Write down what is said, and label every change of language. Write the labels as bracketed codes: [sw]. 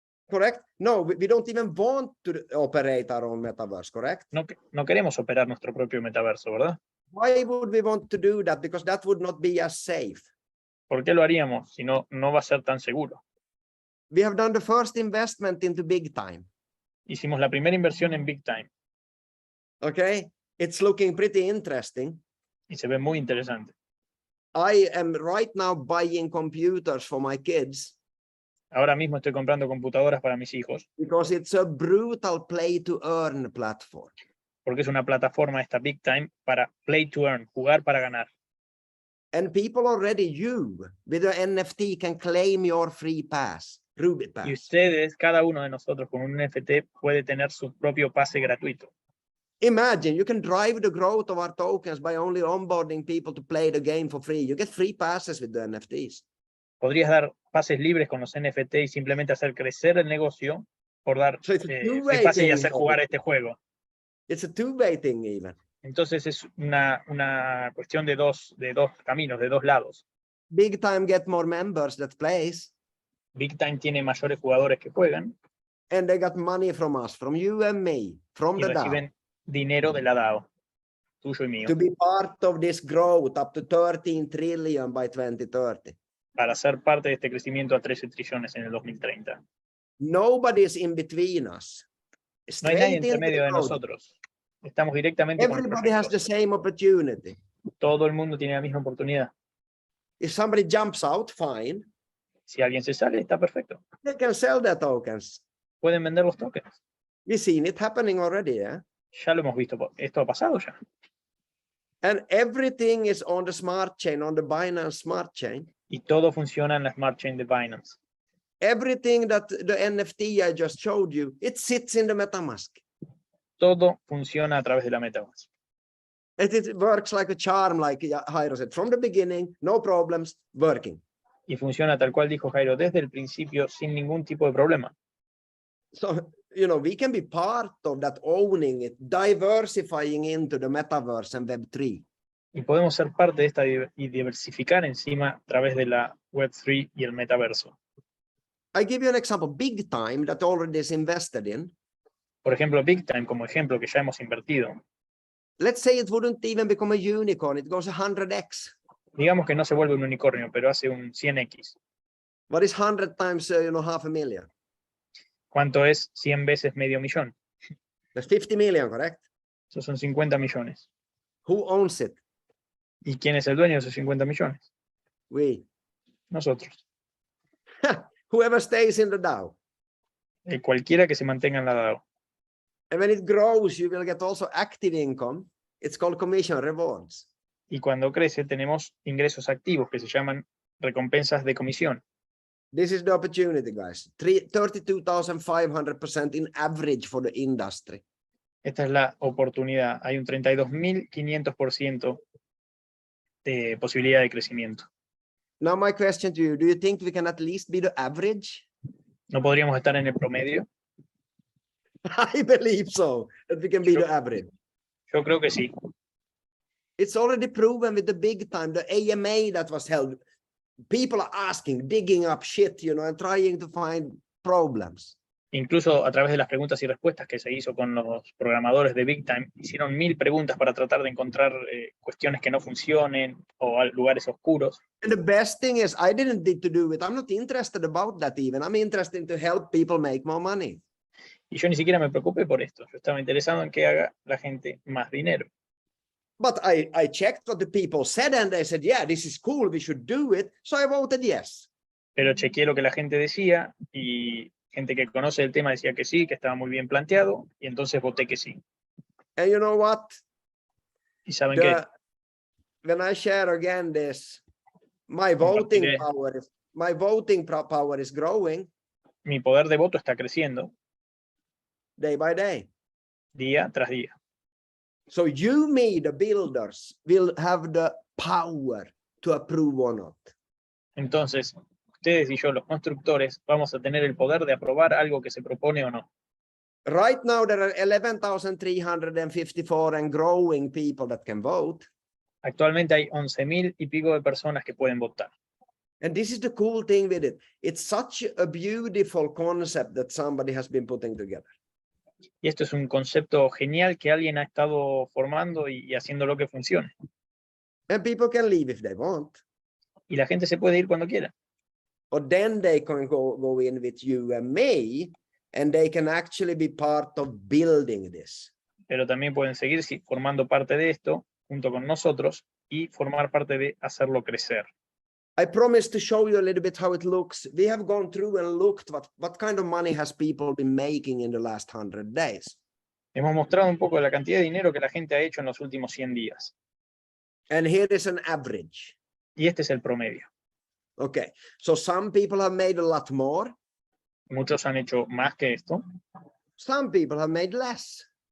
[en] Correct? No, we don't even want to operate our own metaverse, correct? [es] No queremos operar nuestro propio metaverso, ¿verdad? [en] Why would we want to do that? Because that would not be as safe. [es] ¿Por qué lo haríamos si no va a ser tan seguro? [en] We have done the first investment into big time. [es] Hicimos la primera inversión en Big Time. [en] Okay? It's looking pretty interesting. [es] Y se ve muy interesante. [en] I am right now buying computers for my kids. [es] Ahora mismo estoy comprando computadoras para mis hijos. [en] Because it's a brutal play to earn platform. [es] Porque es una plataforma esta Big Time para play to earn, jugar para ganar. [en] And people already, you, with the NFT, can claim your free pass, Ruby Pass. [es] Y ustedes, cada uno de nosotros con un NFT puede tener su propio pase gratuito. [en] Imagine you can drive the growth of our tokens by only onboarding people to play the game for free. You get free passes with the NFTs. [es] Podrías dar pases libres con los NFT y simplemente hacer crecer el negocio por dar free pases y hacer jugar este juego. [en] It's a two-way thing even. [es] Entonces es una cuestión de dos caminos, de dos lados. [en] Big Time get more members that plays. [es] Big Time tiene mayores jugadores que juegan. [en] And they got money from us, from you and me, from [es] y [en] the [es] reciben [en] DAO. [es] Dinero de la DAO, tuyo y mío. [en] To be part of this growth up to 13 trillion by 2030. [es] Para ser parte de este crecimiento a 13 trillones en el 2030. [en] Nobody is in between us. [es] No hay nadie entre medio de nosotros. Estamos directamente con el [en] Everybody has the [es] proyecto. [en] same opportunity. [es] Todo el mundo tiene la misma oportunidad. [en] If somebody jumps out, fine. [es] Si alguien se sale, está perfecto. [en] They can sell their tokens. [es] Pueden vender los tokens. [en] We've seen it happening already, yeah? [es] Ya lo hemos visto. Esto ha pasado ya. [en] And everything is on the smart chain, on the Binance smart chain. [es] Y todo funciona en la Smart Chain de Binance. [en] Everything that the NFT I just showed you, it sits in the MetaMask. [es] Todo funciona a través de la MetaMask. [en] It works like a charm, like Jairo said. From the beginning, no problems, working. [es] Y funciona tal cual dijo Jairo, desde el principio, sin ningún tipo de problema. [en] So, you know, we can be part of that, owning it, diversifying into the metaverse and Web3. [es] Y podemos ser parte de esta y diversificar encima a través de la Web3 y el metaverso. [en] I give you an example, Big Time, that already is invested in. [es] Por ejemplo, Big Time como ejemplo que ya hemos invertido. [en] Let's say it wouldn't even become a unicorn, it goes 100x. [es] Digamos que no se vuelve un unicornio, pero hace un 100x. [en] What is 100 times, you know, 500,000? [es] ¿Cuánto es 100 veces medio millón? [en] That's 50 million, correct? [es] Eso son 50 millones. [en] Who owns it? [es] ¿Y quién es el dueño de esos 50 millones? [en] We. [es] Nosotros. [en] Whoever stays in the DAO. [es] Cualquiera que se mantenga en la DAO. [en] And when it grows, you will get also active income. It's called commission rewards. [es] Y cuando crece tenemos ingresos activos que se llaman recompensas de comisión. [en] This is the opportunity, guys. 32,500% in average for the industry. [es] Esta es la oportunidad. Hay un 32.500% de posibilidad de crecimiento. [en] Now my question to you, do you think we can at least be the average? [es] ¿No podríamos estar en el promedio? [en] I believe so, that we can be the average. [es] Yo creo que sí. [en] It's already proven with the Big Time, the AMA that was held. People are asking, digging up shit, you know, and trying to find problems. [es] Incluso a través de las preguntas y respuestas que se hizo con los programadores de Big Time, hicieron 1000 preguntas para tratar de encontrar cuestiones que no funcionen o lugares oscuros. [en] And the best thing is, I didn't need to do it. I'm not interested about that even. I'm interested to help people make more money. [es] Y yo ni siquiera me preocupé por esto. Yo estaba interesado en que haga la gente más dinero. [en] But I checked what the people said and they said, yeah, this is cool, we should do it. So I voted yes. [es] Pero chequeé lo que la gente decía y Gente que conoce el tema decía que sí, que estaba muy bien planteado, y entonces voté que sí. [en] And you know what? [es] ¿Y saben qué? [en] When I share again this, my [es] Compartiré. [en] voting power is growing [es] Mi poder de voto está creciendo [en] day by day. [es] día tras día. [en] So you, me, the builders, will have the power to approve or not. [es] Entonces, ustedes y yo, los constructores, vamos a tener el poder de aprobar algo que se propone o no. [en] Right now, there are 11,354 and growing people that can vote. [es] Actualmente hay 11.000 y pico de personas que pueden votar. [en] And this is the cool thing with it. It's such a beautiful concept that somebody has been putting together. [es] Y esto es un concepto genial que alguien ha estado formando y haciendo lo que funcione. [en] And people can leave if they want. [es] Y la gente se puede ir cuando quiera. [en] Or then they can go in with you and me, and they can actually be part of building this. [es] Pero también pueden seguir formando parte de esto junto con nosotros y formar parte de hacerlo crecer. [en] I promised to show you a little bit how it looks. We have gone through and looked what kind of money has people been making in the last 100 days. [es] Hemos mostrado un poco de la cantidad de dinero que la gente ha hecho en los últimos 100 días. [en] And here is an average. [es] Y este es el promedio. [en] Okay, so some people have made a lot more. [es] Muchos han hecho más que esto [en] Some people have made less.